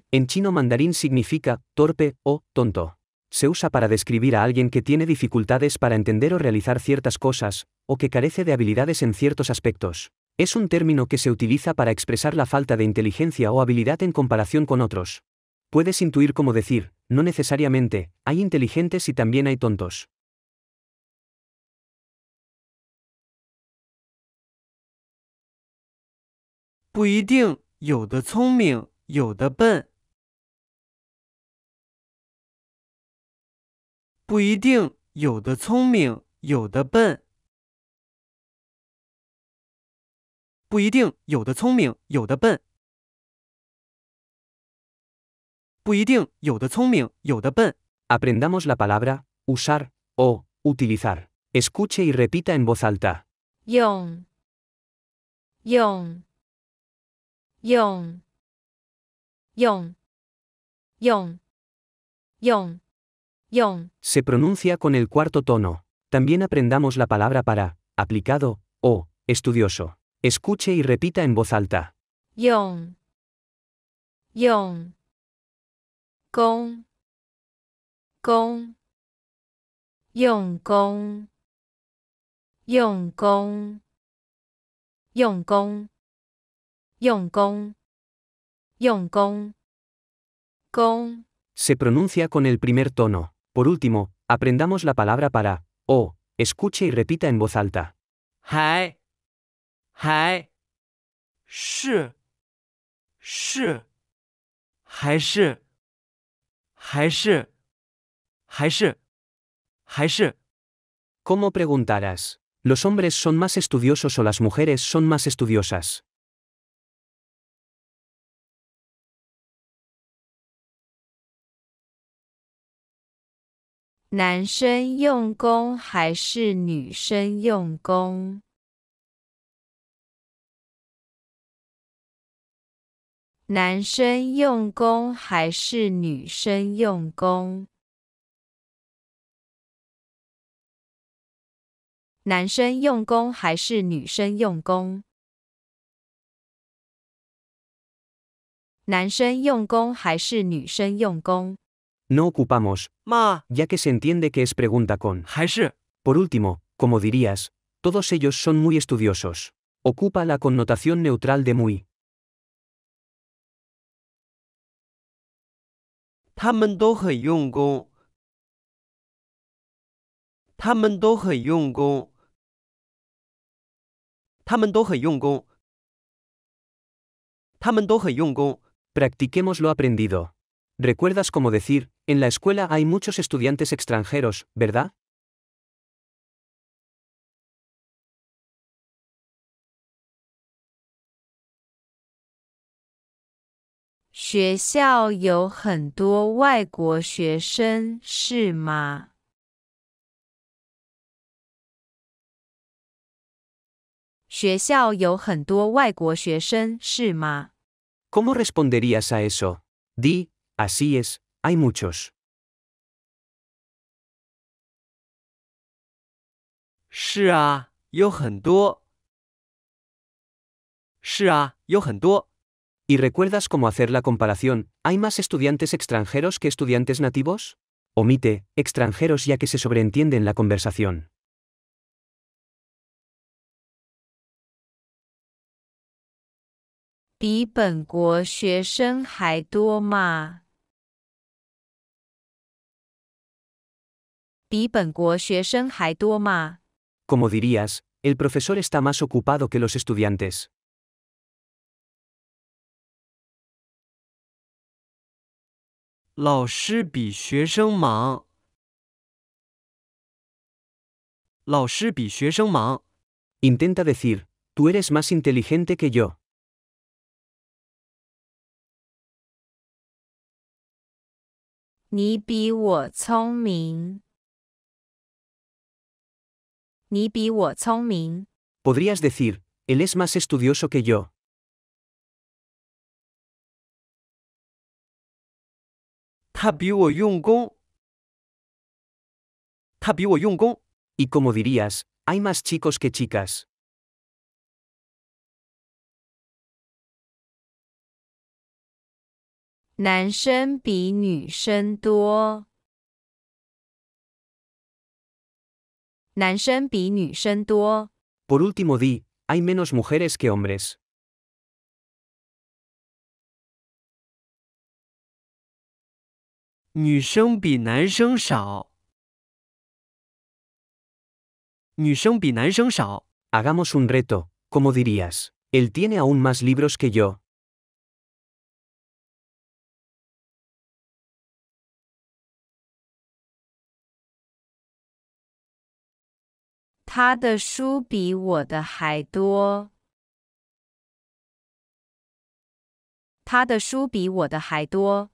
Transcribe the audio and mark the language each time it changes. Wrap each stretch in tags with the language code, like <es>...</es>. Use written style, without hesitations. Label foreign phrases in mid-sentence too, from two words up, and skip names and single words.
<es>En chino mandarín significa torpe o tonto. Se usa para describir a alguien que tiene dificultades para entender o realizar ciertas cosas, o que carece de habilidades en ciertos aspectos. Es un término que se utiliza para expresar la falta de inteligencia o habilidad en comparación con otros. Puedes intuir cómo decir, no necesariamente, hay inteligentes y también hay tontos.</es> <zh>不一定，有的聪明，有的笨。不一定，有的聪明，有的笨。不一定，有的聪明，有的笨。不一定，有的聪明，有的笨。</zh> <es>Aprendamos la palabra, usar, o, utilizar. Escuche y repita en voz alta.</es> <zh>用，用，用，用，用，用，用，</zh> <es>Se pronuncia con el cuarto tono. También aprendamos la palabra para, aplicado, o, estudioso. Escuche y repita en voz alta.</es> <zh>用，用，功，功，用功，用功，用功，用功，用功，功，</zh> <es>Se pronuncia con el primer tono. Por último, aprendamos la palabra para, o, escuche y repita en voz alta.</es> <zh>还是还是</zh> <es>¿Cómo preguntarás? ¿Los hombres son más estudiosos o las mujeres son más estudiosas?</es> <zh>男生用功还是女生用功？男生用功还是女生用功？男生用功还是女生用功？男生用功还是女生用功？</zh> <es>No ocupamos,</es> <zh>吗？</zh> <es>ya que se entiende que es pregunta con.</es> <zh>还是</zh> <es>Por último, como dirías, todos ellos son muy estudiosos. Ocupa la connotación neutral de muy.</es> <zh>他们都很用功。他们都很用功。他们都很用功。他们都很用功。</zh> <es>Practiquemos lo aprendido. ¿Recuerdas cómo decir, en la escuela hay muchos estudiantes extranjeros, verdad?</es> <zh>学校有很多外国学生，是吗？学校有很多外国学生，是吗？</zh> <es>¿Cómo responderías a eso? Di, así es, hay muchos.</es> <zh>是啊，有很多。是啊，有很多。</zh> <es>¿Y recuerdas cómo hacer la comparación? ¿Hay más estudiantes extranjeros que estudiantes nativos? Omite, extranjeros ya que se sobreentiende en la conversación.</es> <zh>比本国学生还多吗？比本国学生还多吗？</zh> <es>Como dirías, el profesor está más ocupado que los estudiantes.</es> <zh>老师比学生忙。老师比学生忙。</zh> <es>Intenta decir, tú eres más inteligente que yo.</es> <zh>你比我聪明。你比我聪明。</zh> <es>Podrías decir, él es más estudioso que yo.</es> <zh>他比我用功。他比我用功。</zh> <es>Y como dirías, hay más chicos que chicas.</es> <zh>男生比女生多。男生比女生多。</zh> <es>Por último di, hay menos mujeres que hombres.</es> <zh>女生比男生少。女生比男生少。</zh> <es>Hagamos un reto, como dirías, él tiene aún más libros que yo.</es> <zh>他的书比我的还多。他的书比我的还多。</zh>